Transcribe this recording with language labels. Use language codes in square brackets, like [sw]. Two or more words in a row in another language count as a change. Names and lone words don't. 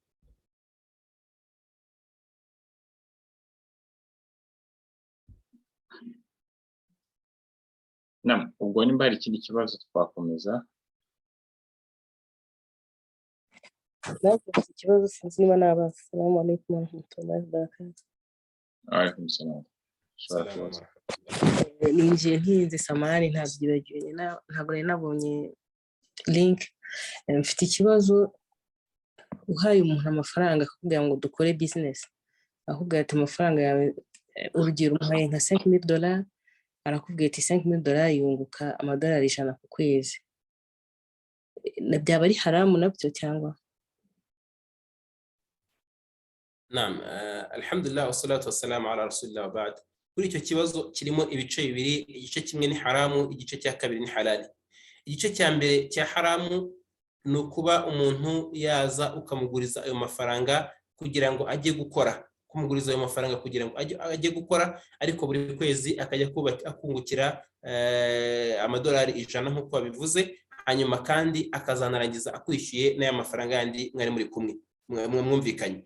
[rw] Ubwo nimba hari ikindi kibazo twakomeza. Nafite ikibazo sinzi niba nabaza. [ar] السلام عليكم ورحمة الله وبركاته. عليكم السلام. [rw] Ninjiye ntinze samani ntabyibagiwe, ntabwo nari nabonye link. Mfite ikibazo, uhaye umuntu amafaranga akakubwira ngo dukore business, akubwira ati amafaranga yawe urugero umuhaye nka $5,000, arakubwira ati $5,000 yunguka amadolari 100 ku kwezi. Byaba ari haramu nabyo cyangwa? [ar] Naam, الحمد لله والصلاة والسلام على رسول الله وبعد. [rw] Kuri icyo kibazo kirimo ibice bibiri, igice kimwe ni haramu, igice cya kabiri ni halali. Igice cya mbere cya haramu ni ukuba umuntu yaza ukamuguriza ayo mafaranga kugira ngo ajye gukora, kumuguriza ayo mafaranga kugira ngo ajye gukora, ariko buri kwezi akajya akungukira amadolari 100 nk'uko babivuze, hanyuma kandi akazanarangiza akwishyuye n'aya mafaranga yandi mwari muri kumwe mwumvikanye.